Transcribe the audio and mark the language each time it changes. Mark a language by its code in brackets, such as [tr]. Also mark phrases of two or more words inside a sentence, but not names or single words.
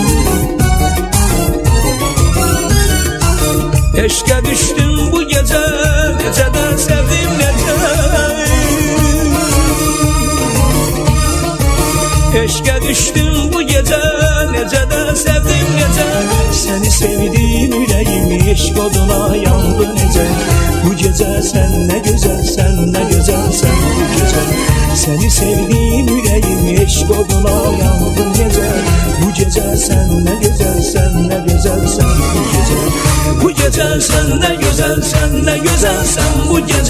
[az] Eşqə düşdüm [tr] bu gece, [az] necə də sevdim, necə. Eşqə düşdüm [tr] bu gece, [az] necə də sevdim, necə. Səni sevdim ürəyim, eşq oduna yandı necə. [tr] Bu gece sen ne güzelsen, ne güzelsen bu gece. [az] Seni sevdim ürəyim, eşq oduna yandı necə. [tr] Bu gece sen ne güzelsen, ne güzelsen bu gece. Bu gece sen ne güzelsen, ne güzelsen bu gece.